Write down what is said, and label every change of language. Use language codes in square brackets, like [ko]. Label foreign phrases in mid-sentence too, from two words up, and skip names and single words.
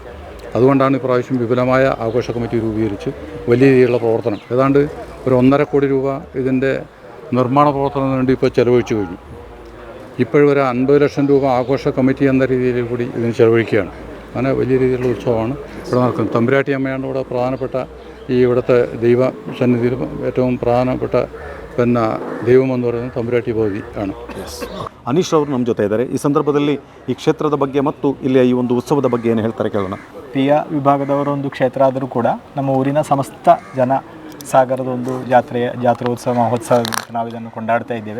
[ml] അതുകൊണ്ടാണ് ഇപ്രാവശ്യം വിപുലമായ ആഘോഷ കമ്മിറ്റി രൂപീകരിച്ച് വലിയ രീതിയിലുള്ള പ്രവർത്തനം, ഏതാണ്ട് ഒരു 1.5 കോടി രൂപ ഇതിൻ്റെ നിർമ്മാണ പ്രവർത്തനത്തിന് വേണ്ടി ഇപ്പോൾ ചെലവഴിച്ചു കഴിഞ്ഞു. ഇപ്പോഴൊരു 50 ലക്ഷം രൂപ ആഘോഷ കമ്മിറ്റി എന്ന രീതിയിൽ കൂടി ഇതിന് ചെലവഴിക്കുകയാണ്. അങ്ങനെ വലിയ രീതിയിലുള്ള ഉത്സവമാണ് ഇവിടെ നടക്കുന്നത്. തമ്പുരാട്ടി അമ്മയാണ് ഇവിടെ പ്രധാനപ്പെട്ട ഇവിടുത്തെ ദൈവ സന്നിധിയിൽ ഏറ്റവും പ്രധാനപ്പെട്ട ദൈവമെന്ന് പറയുന്നത് ತಮ್ಮರಾಟಿ ಭಗವತಿ ആണ്. [kn] ಅನೀಶ್ ಅವರು ನಮ್ಮ ಜೊತೆ ಇದ್ದಾರೆ. ಈ ಸಂದರ್ಭದಲ್ಲಿ ಈ ಕ್ಷೇತ್ರದ ಬಗ್ಗೆ ಮತ್ತು ಇಲ್ಲಿಯ ಈ ಒಂದು ಉತ್ಸವದ ಬಗ್ಗೆ ಏನು ಹೇಳ್ತಾರೆ ಕೇಳೋಣ. ಪ್ರಿಯ ವಿಭಾಗದವರ ಒಂದು ಕ್ಷೇತ್ರ ಆದರೂ ಕೂಡ ನಮ್ಮ ಊರಿನ ಸಮಸ್ತ ಜನ ಸಾಗರದ ಒಂದು ಜಾತ್ರೋತ್ಸವ ಮಹೋತ್ಸವ ನಾವು ಇದನ್ನು ಕೊಂಡಾಡ್ತಾ ಇದ್ದೇವೆ.